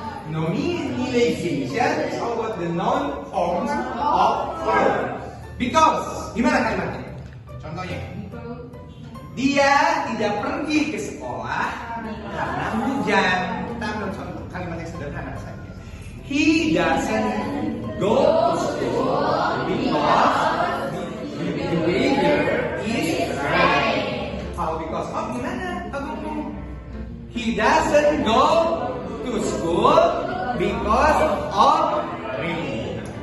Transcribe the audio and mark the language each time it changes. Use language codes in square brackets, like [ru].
[en] Nominalization is all about the noun forms of verb. Because, [id] gimana kalimatnya? Contohnya, dia tidak pergi ke sekolah karena hujan. Kita ambil contoh kalimat yang sederhana saja. [en] He doesn't go to school because the weather is rain. [id] Kalau [en] because of [id] gimana? [en] He doesn't go to school because of rain.